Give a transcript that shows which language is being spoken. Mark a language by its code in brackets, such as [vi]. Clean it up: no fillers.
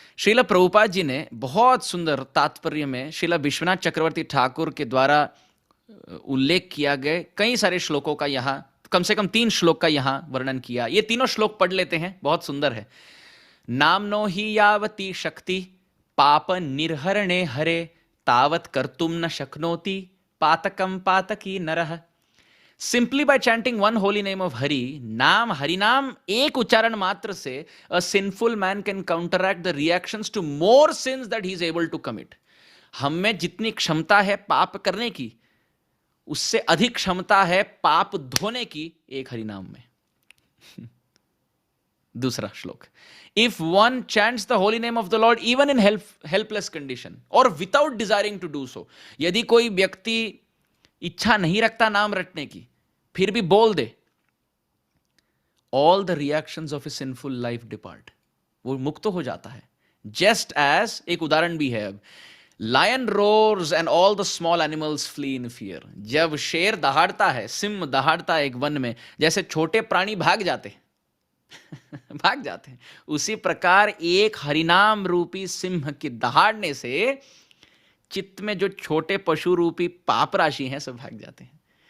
[hi] श्रीला प्रभुपाद जी ने बहुत सुंदर तात्पर्य में श्रीला विश्वनाथ चक्रवर्ती ठाकुर के द्वारा उल्लेख किया गए कई सारे श्लोकों का यहाँ, कम से कम 3 श्लोक का यहाँ वर्णन किया। ये तीनों श्लोक पढ़ लेते हैं, बहुत सुंदर है। [sa] नामनो ही यावती शक्ति पाप निर्हरणे हरे तावत कर्तुम न शक्नोति पातकम पातकी नरः। [en] Simply by chanting one holy name of Hari, [hi] नाम हरिनाम एक उच्चारण मात्र से [en] a sinful man can counteract the reactions to more sins that he is able to commit. [hi] हम में जितनी क्षमता है पाप करने की, उससे अधिक क्षमता है पाप धोने की एक हरिनाम में। दूसरा श्लोक, [en] if one chants the holy name of the Lord even in helpless condition or without desiring to do so, [hi] यदि कोई व्यक्ति इच्छा नहीं रखता नाम रटने की फिर भी बोल दे, [en] all the reactions of a sinful life depart, [hi] वो मुक्त हो जाता है। [en] just as, [hi] एक उदाहरण भी है अब, [en] lion roars and all the small animals flee in fear, [hi] जब शेर दहाड़ता है, सिंह दहाड़ता है एक वन में, जैसे छोटे प्राणी भाग जाते हैं भाग जाते हैं, उसी प्रकार एक हरिनाम रूपी सिंह की दहाड़ने से चित्त में जो छोटे पशु रूपी पाप राशि हैं सब भाग जाते हैं।